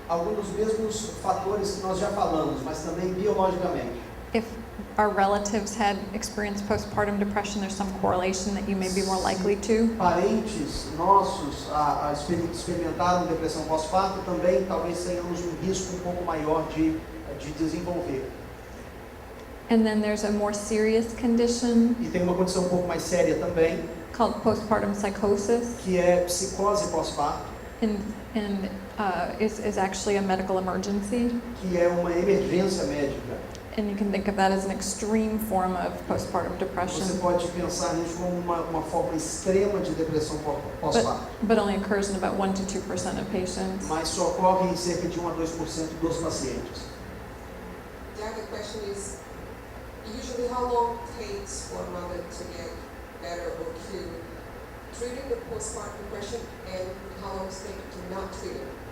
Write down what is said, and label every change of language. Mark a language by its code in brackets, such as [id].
[pt] Alguns dos mesmos fatores que nós já falamos, mas também biologicamente. [en] If our relatives had experienced postpartum depression, there's some correlation that you may be more likely to. [pt] Parentes nossos experimentaram depressão pós-parto, também talvez tenhamos risco um pouco maior de desenvolver. [en] And then there's a more serious condition [pt] E tem uma condição um pouco mais séria também, [en] called postpartum psychosis, [pt] que é psicose pós-parto, [en] and is actually a medical emergency. [pt] que é uma emergência médica. [en] And you can think of that as an extreme form of postpartum [pt] Você [en] depression, [pt] pode pensar nisso como uma forma extrema de depressão pós-parto, [en] but only occurs in about 1 to 2% of patients. [pt] mas só ocorre em cerca de 1 a 2% dos pacientes. [en] The other question is, usually how long it takes for a mother to get better or cured treating the postpartum depression, and how long does it take to not treat it?